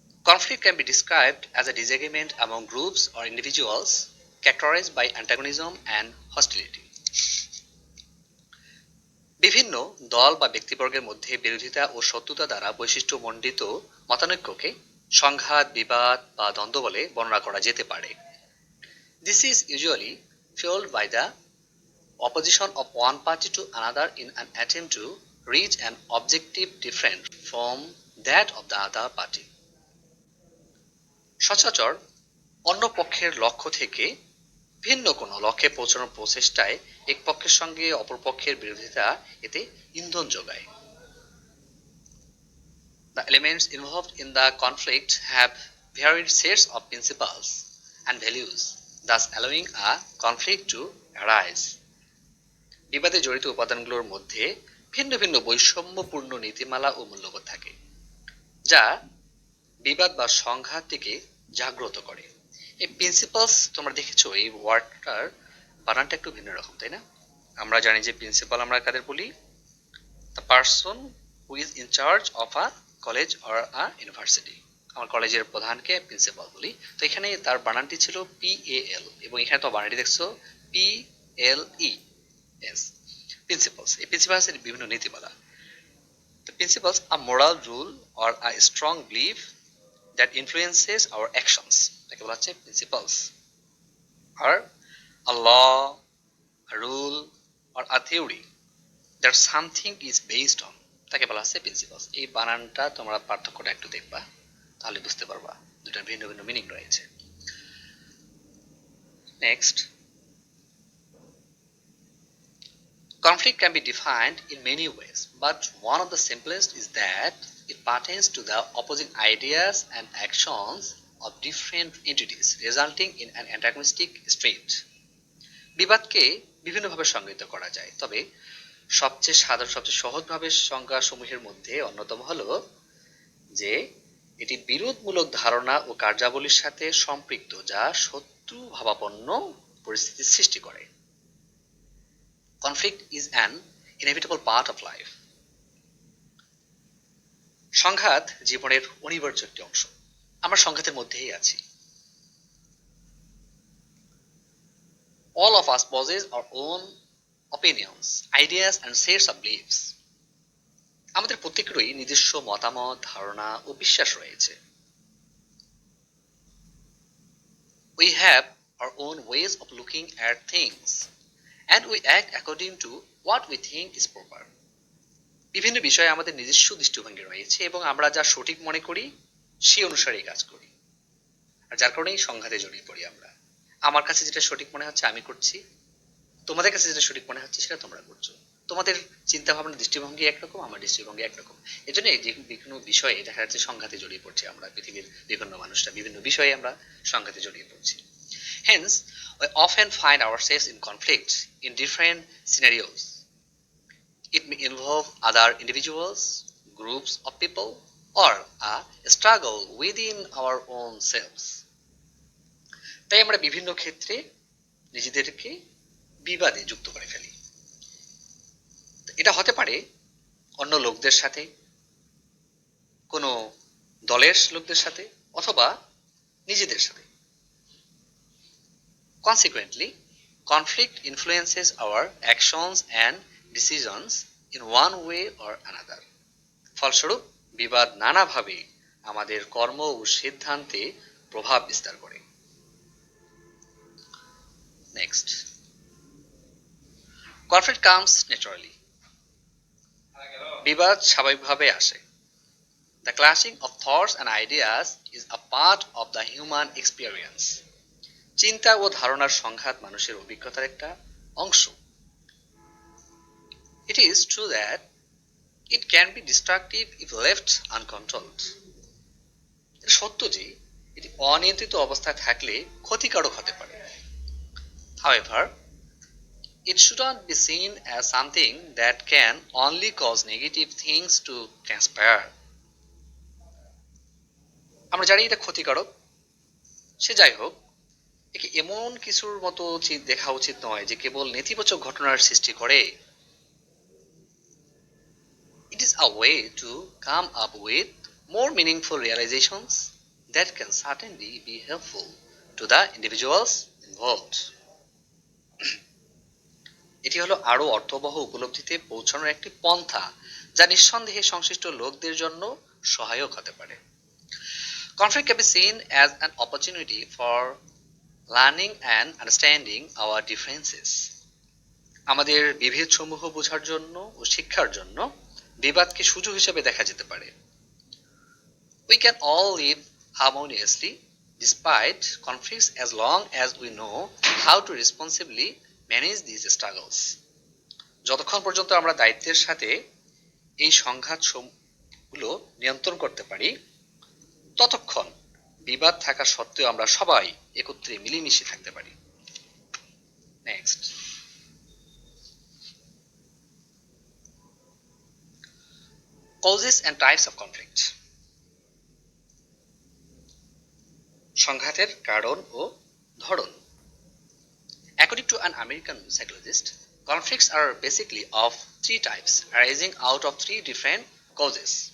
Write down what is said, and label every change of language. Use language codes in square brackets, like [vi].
[en] Conflict can be described as a disagreement among groups or individuals characterized by antagonism and hostility. [bn] বিভিন্ন দল বা ব্যক্তিবর্গের মধ্যে বিরোধিতা ও শত্রুতা দ্বারা বৈশিষ্ট্যমণ্ডিত মতানৈক্যকে সংঘাত, বিবাদ বা দ্বন্দ্ব বলে বর্ণনা করা যেতে পারে। [en] This is usually fueled by the opposition of one party to another in an attempt to reach an objective different from that of the other party. [bn] সচরাচর অন্য পক্ষের লক্ষ্য থেকে ভিন্ন কোনো লক্ষ্যে পৌঁছানোর প্রচেষ্টায় এক পক্ষের সঙ্গে অপর পক্ষের বিরোধিতা এতে ইন্ধন যোগায়। [en] The elements involved in the conflict have varied sets of principles and values, thus allowing a conflict to arise. [bn] বিবাদে জড়িত উপাদানগুলোর মধ্যে ভিন্ন ভিন্ন বৈষম্যপূর্ণ নীতিমালা ও মূল্যবোধ থাকে, যা বিবাদ বা সংঘাতটিকে জাগ্রত করে। এই প্রিন্সিপালস তোমরা দেখেছো, এই ওয়ার্ডটার বানানটা একটু ভিন্ন রকম, তাই না? আমরা জানি যে প্রিন্সিপাল আমরা কাদের বলি? [en] The person who is in charge of a college or a university. [bn] আমার কলেজের প্রধানকে প্রিন্সিপাল বলি। তো এখানে তার বানানটি ছিল PAL, এবং এখানে তো বানানটি দেখছো PLES, প্রিন্সিপালস। এই প্রিন্সিপালসের বিভিন্ন নীতিমালা। [en] The principles are moral rule or a strong belief that influences our actions, [bn] তাকে বলা হচ্ছে [en] principles, or a law, a rule or a theory that something is based on, তাকে বলা হচ্ছে principles। [bn] এই বানানটা তোমরা পার্থক্যটা একটু দেখবা, তাহলে বুঝতে পারবা দুটার ভিন্ন ভিন্ন মিনিং রয়েছে। [en] Next, conflict can be defined in many ways, but one of the simplest is that it pertains to the opposing ideas and actions of different entities, resulting in an antagonistic state. [bn] বিবাদকে বিভিন্নভাবে সংজ্ঞায়িত করা যায়, তবে সবচেয়ে সাধারণ, সবচেয়ে সহজভাবে সংজ্ঞাসমূহের মধ্যে অন্যতম হলো যে এটি বিরোধমূলক ধারণা ও কার্যাবলীর সাথে সম্পৃক্ত, যা শত্রুভাবাপন্ন পরিস্থিতির সৃষ্টি করে। [en] Conflict is an inevitable part of life. [bn] সংঘাত জীবনের অনিবার্য একটি অংশ। আমরা সংঘাতের মধ্যেই আছি। [en] All of us possess our own opinions, ideas and sets of beliefs. [bn] আমাদের প্রত্যেকেরই নিজস্ব মতামত, ধারণা ও বিশ্বাস রয়েছে। [en] We have our own ways of looking at things and we act according to what we think is proper. [bn] বিভিন্ন বিষয়ে আমাদের নিজস্ব দৃষ্টিভঙ্গি রয়েছে এবং আমরা যা সঠিক মনে করি সেই অনুসারেই কাজ করি। আর যার কারণেই সংঘাতে জড়িয়ে পড়ি আমরা। আমার কাছে যেটা সঠিক মনে হচ্ছে আমি করছি, তোমাদের কাছে যেটা সঠিক মনে হচ্ছে সেটা তোমরা করছো। তোমাদের চিন্তা ভাবনা দৃষ্টিভঙ্গি একরকম, আমার দৃষ্টিভঙ্গি একরকম। এজন্য এই যে বিভিন্ন বিষয়ে দেখা যাচ্ছে সংঘাতে জড়িয়ে পড়ছি আমরা। পৃথিবীর বিভিন্ন মানুষরা বিভিন্ন বিষয়ে আমরা সংঘাতে জড়িয়ে পড়ছি। [en] Hence, we often find ourselves in conflict in different scenarios. It may involve other individuals, groups of people, or a struggle within our own selves. [bn] তাই আমরা বিভিন্ন ক্ষেত্রে নিজেদেরকে বিবাদে যুক্ত করে ফেলি। এটা হতে পারে অন্য লোকদের সাথে, কোনো দলের লোকদের সাথে, অথবা নিজেদের সাথে। [en] Consequently, conflict influences our actions and decisions in one way or another. [bn] ফলস্বরূপ বিবাদ নানাভাবে আমাদের কর্ম ও সিদ্ধান্তে প্রভাব বিস্তার করে। [en] Next, conflict comes naturally. [bn] বিবাদ স্বাভাবিকভাবে আসে। [en] The clashing of thoughts and ideas is a part of the human experience. [bn] চিন্তা ও ধারণার সংঘাত মানুষের অভিজ্ঞতার একটা অংশ। [en] It is true that it can be destructive if left uncontrolled. [bn] এটা সত্য যে এটি অনিয়ন্ত্রিত অবস্থায় থাকলে ক্ষতিকারক হতে পারে। [en] However, it should not be seen as something that can only cause negative things to transpire. [bn] আমরা জানি এটা ক্ষতিকারক, সে যাই হোক, একে এমন কিছুর মতো দেখা উচিত নয় যে কেবল নেতিবাচক ঘটনার সৃষ্টি করে। [en] It is a way to come up with more meaningful realizations that can certainly be helpful to the individuals involved. [bn] এটি হলো আরো অর্থবহ উপলব্ধিতে পৌঁছানোর একটি পন্থা যা নিঃসন্দেহে সংশ্লিষ্ট লোকদের জন্য সহায়ক হতে পারে। [en] Conflict can be seen as an opportunity for learning and understanding our differences. [bn] আমাদের বিভেদসমূহ বোঝার জন্য ও শিক্ষার জন্য বিবাদকে সুযোগ হিসেবে দেখা যেতে পারে। [en] We can all live harmoniously despite conflicts as long as we know how to responsibly manage these struggles. [bn] যতক্ষণ পর্যন্ত আমরা দায়িত্বের সাথে এই সংঘাতগুলো নিয়ন্ত্রণ করতে পারি, ততক্ষণ বিবাদ থাকা সত্ত্বেও আমরা সবাই একত্রে মিলেমিশে থাকতে পারি। [en] Next, causes and types of conflict. [bn] সংঘাতের কারণ ও ধরন। [en] According to an American psychologist, conflicts are basically of three types arising out of three different causes.